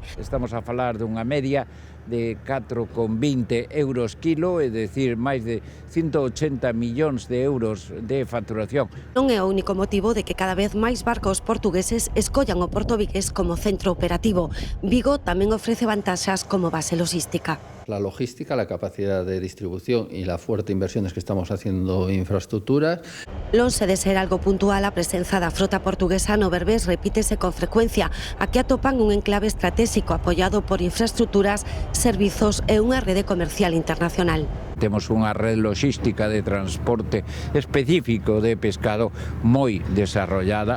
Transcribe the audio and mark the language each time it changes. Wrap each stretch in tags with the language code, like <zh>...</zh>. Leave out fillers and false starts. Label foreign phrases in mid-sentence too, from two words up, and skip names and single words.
<gl>Estamos a falar dunha media de 4,20 euros kilo, é dicir, máis de 180 millóns de euros de facturación. Non é o único motivo de que cada vez máis barcos portugueses escollan o Porto Vigués como centro operativo. Vigo tamén ofrece vantaxas como base logística.</gl> <es>La logística, la capacidad de distribución y la fuerte inversiones que estamos haciendo en infraestructuras.</es> <gl>Lonxe de ser algo puntual, a presenza da frota portuguesa no Berbés repítese con frecuencia. Aquí atopan un enclave estratégico apoiado por infraestructuras, servizos e unha rede comercial internacional. Temos unha rede logística de transporte específico de pescado moi desarrollada.</gl>